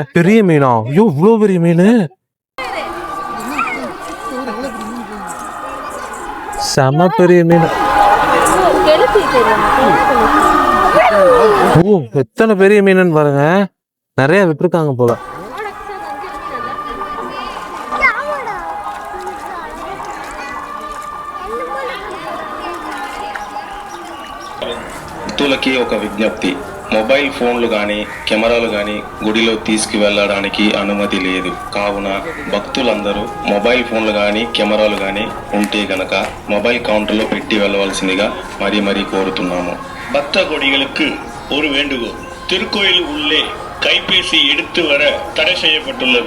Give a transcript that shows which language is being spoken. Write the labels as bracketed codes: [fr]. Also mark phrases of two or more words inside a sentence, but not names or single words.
[ta] பெரிய மீனா? ஐயோ இவ்வளவு பெரிய மீன், செம பெரிய மீன். ஓ எத்தனை பெரிய மீன் பாருங்க, நிறைய விட்டுருக்காங்க போல. [te] భక్తులకి ఒక విజ్ఞప్తి, [en] mobile phoneలు [te] కానీ కెమెరాలు కానీ గుడిలో తీసుకువెళ్ళడానికి అనుమతి లేదు. కావున భక్తులందరూ [en] mobile phoneలు [te] కానీ కెమెరాలు కానీ ఉంటే గనక [en] mobile counterలో [te] పెట్టి వెళ్ళవలసిందిగా మరీ కోరుతున్నాము. [ta] பக்த கொடிகளுக்கு ஒரு வேண்டுகோள், திருக்கோயில் உள்ளே கைபேசி எடுத்து வர தடை செய்யப்பட்டுள்ளது.